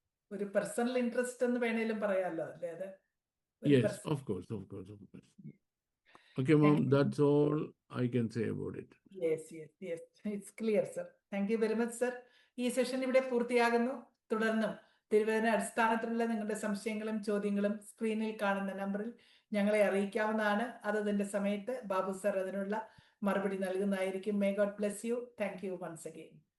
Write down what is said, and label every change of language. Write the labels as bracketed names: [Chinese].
[Malayalam] ഒരു personal interest എന്ന് വേണേലും പറയാമല്ലോ, അല്ലേ? അത് [English] yes, of course. Okay, mom, that's all I can say about it. Yes, it's clear, sir. Thank you very much, sir. [Malayalam] ഈ session ഇവിടെ പൂർത്തിയാകുന്നു. തുടർന്നും തിരുവചന അടിസ്ഥാനത്തിലുള്ള നിങ്ങളുടെ സംശയങ്ങളും ചോദ്യങ്ങളും സ്ക്രീനിൽ കാണുന്ന നമ്പറിൽ ഞങ്ങളെ അറിയിക്കാവുന്നതാണ്. അതതിന്റെ സമയത്ത് ബാബു സർ അതിനുള്ള മറുപടി നൽകുന്നതായിരിക്കും. [English] May God bless you. Thank you once again.